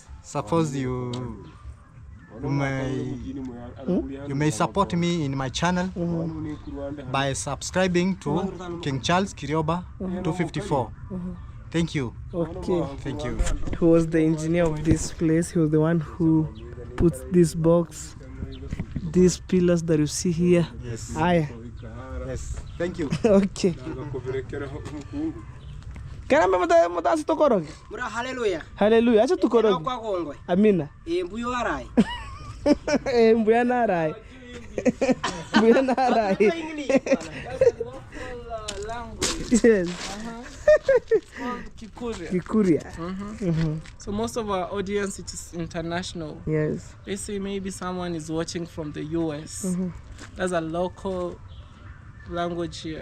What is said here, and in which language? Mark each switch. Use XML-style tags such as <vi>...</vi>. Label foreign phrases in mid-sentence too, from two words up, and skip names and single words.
<en>Suppose you may support me in my channel by subscribing to King Charles Kirioba 254. Thank you. Okay. Thank you. He was the engineer of this place. He was the one who put this box, these pillars that you see here. Yes. Aye. Yes. Thank you. Okay.</en> <kuj>Kana mata sitokoroge. Mura hallelujah. Hallelujah. Acha tukoroge.</kuj> <sw>Kwa kongwe. Amina.</sw> <kuj>Mbuyo arai. Mbuya narai. Mbuya narai.</kuj> <en>Yes. It's called Kikuria. Kikuria. So most of our audience it is international. Yes. Let's say maybe someone is watching from the US. That's a local language here.</en>